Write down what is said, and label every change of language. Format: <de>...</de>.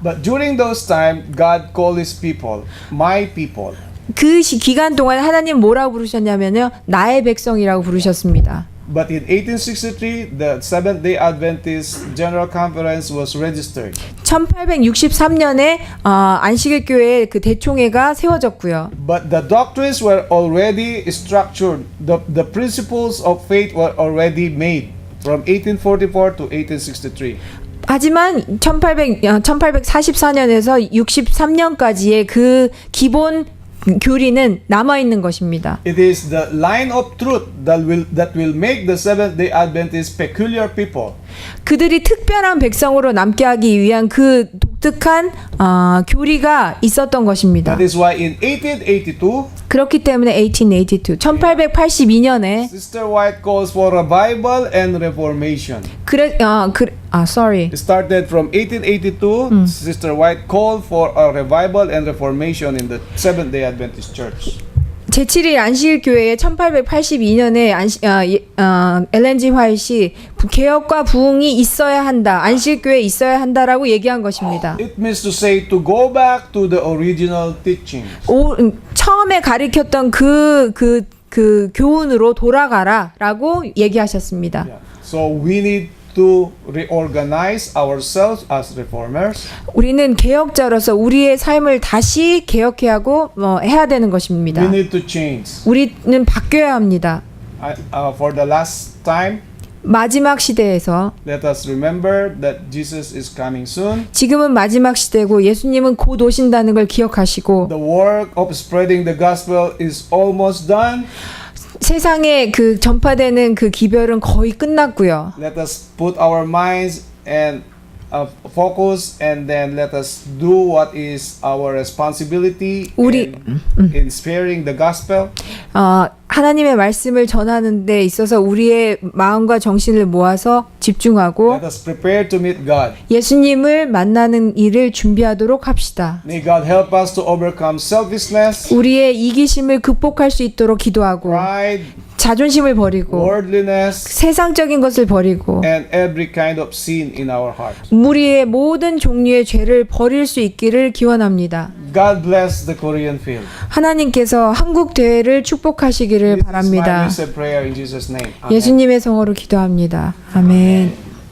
<en>But during those time, God called His people, my people.</en> <ko>그 기간 동안 하나님 뭐라고 부르셨냐면요. 나의 백성이라고 부르셨습니다.</ko> <en>But in 1863, the Seventh-day Adventist General Conference was registered.</en> <ko>1863년에 안식일 교회 그 대총회가 세워졌고요.</ko> <en>But the doctrines were already structured. The principles of faith were already made from 1844 to 1863.</en> <ko>하지만 1844년에서 63년까지의 그 기본 교리는 남아 있는 것입니다.</ko> <en>It is the line of truth that will make the Seventh-day Adventists peculiar people.</en> <ko>그들이 특별한 백성으로 남게 하기 위한 그 독특한 교리가 있었던 것입니다.</ko> <en>That is why in 1882,</en> <ko>그렇기 때문에 1882년에</ko> <en>Sister White calls for revival and reformation. sorry. It started from 1882. Sister White called for a revival and reformation in the Seventh-day Adventist Church.</en> <ko>제7일 안식일 교회에 1882년에 엘렌 G 화이트이 개혁과 부흥이 있어야 한다. 안식일 교회에 있어야 한다라고 얘기한 것입니다.</ko> <en>It means to say to go back to the original teaching.</en> <ko>처음에 가르쳤던 그 교훈으로 돌아가라라고 얘기하셨습니다.</ko> <en>Yeah. So we need to reorganize ourselves as reformers.</en> <ko>우리는 개혁자로서 우리의 삶을 다시 개혁해야 하고 해야 되는 것입니다.</ko> <en>We need to change.</en> <ko>우리는 바뀌어야 합니다.</ko> <en>For the last time,</en> <ko>마지막 시대에서</ko> <en>let us remember that Jesus is coming soon.</en> <ko>지금은 마지막 시대고 예수님은 곧 오신다는 걸 기억하시고</ko> <en>The work of spreading the gospel is almost done.</en> <ko>세상에 그 전파되는 그 기별은 거의 끝났고요.</ko> <en>Let us put our minds and focus, and then let us do what is our responsibility in sparing the gospel.</en> <ko>하나님의 말씀을 전하는 데 있어서 우리의 마음과 정신을 모아서 집중하고</ko> <en>Let us prepare to meet God.</en> <ko>예수님을 만나는 일을 준비하도록 합시다.</ko> <en>May God help us to overcome selfishness,</en> <ko>우리의 이기심을 극복할 수 있도록 기도하고</ko> <en>pride,</en> <ko>자존심을 버리고</ko> <en>worldliness,</en> <ko>세상적인 것을 버리고</ko> <en>and every kind of sin in our heart.</en> <ko>우리의 모든 종류의 죄를 버릴 수 있기를 기원합니다.</ko> <en>God bless the Korean field.</en> <ko>하나님께서 한국 대회를 축복하시기를</ko> <en>This is my</en> <ko>바랍니다.</ko> <en>recent prayer in Jesus' name. Amen.</en> <ko>예수님의 성으로 기도합니다. 아멘.</ko>